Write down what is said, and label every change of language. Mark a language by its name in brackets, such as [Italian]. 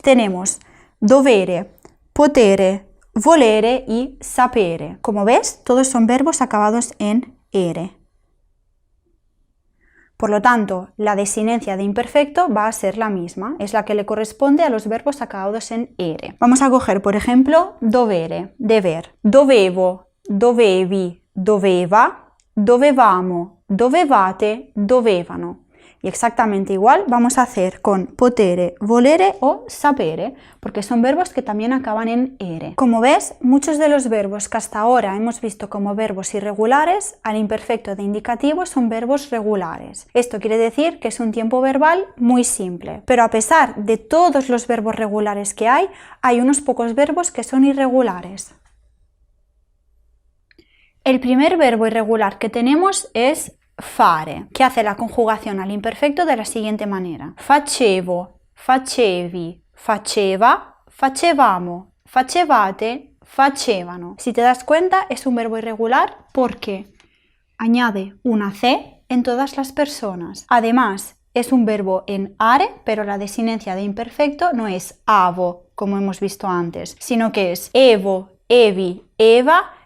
[Spanish] Tenemos dovere, potere, volere y sapere. Como ves, todos son verbos acabados en ere. Por lo tanto, la desinencia de imperfecto va a ser la misma, es la que le corresponde a los verbos acabados en ere. Vamos a coger, por ejemplo, dovere, deber. [Italian] Dovevo, dovevi, doveva, dovevamo, dovevate, dovevano. [Spanish] Y exactamente igual vamos a hacer con potere, volere o sapere, porque son verbos que también acaban en ere. Como ves, muchos de los verbos que hasta ahora hemos visto como verbos irregulares, al imperfecto de indicativo son verbos regulares. Esto quiere decir que es un tiempo verbal muy simple. Pero a pesar de todos los verbos regulares que hay unos pocos verbos que son irregulares. El primer verbo irregular que tenemos es fare, que hace la conjugación al imperfecto de la siguiente manera. [Italian] Facevo, facevi, faceva, facevamo, facevate, facevano. [Spanish] Si te das cuenta, es un verbo irregular porque añade una C en todas las personas. Además, es un verbo en are, pero la desinencia de imperfecto no es avo, como hemos visto antes, sino que es evo, evi, eva,